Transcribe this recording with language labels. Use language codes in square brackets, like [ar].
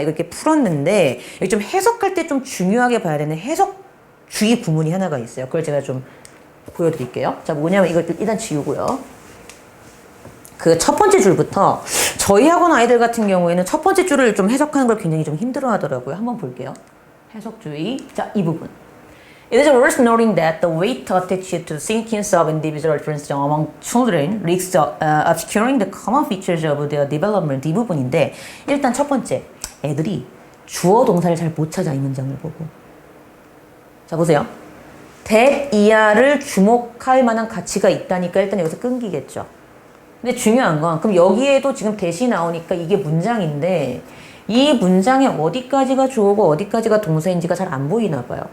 [ko] 이거 이렇게 풀었는데, 여기 좀 해석할 때 좀 중요하게 봐야 되는 해석주의 구문이 하나가 있어요. 그걸 제가 좀 보여드릴게요. 자, 뭐냐면 이걸 일단 지우고요. 그 첫 번째 줄부터 저희 학원 아이들 같은 경우에는 첫 번째 줄을 좀 해석하는 걸 굉장히 좀 힘들어 하더라고요. 한번 볼게요. 해석주의. 자, 이 부분. [en] It is worth noting that the weight attached to the significance of individual differences among children risks obscuring the common features of their development. [ko] 이 부분인데, 일단 첫 번째, 애들이 주어 동사를 잘 못 찾아, 이 문장을 보고. 자, 보세요. that 이하를 주목할 만한 가치가 있다니까 일단 여기서 끊기겠죠. 근데 중요한 건, 그럼 여기에도 지금 대시 나오니까 이게 문장인데, 이 문장의 어디까지가 주어고 어디까지가 동사인지가 잘 안 보이나 봐요.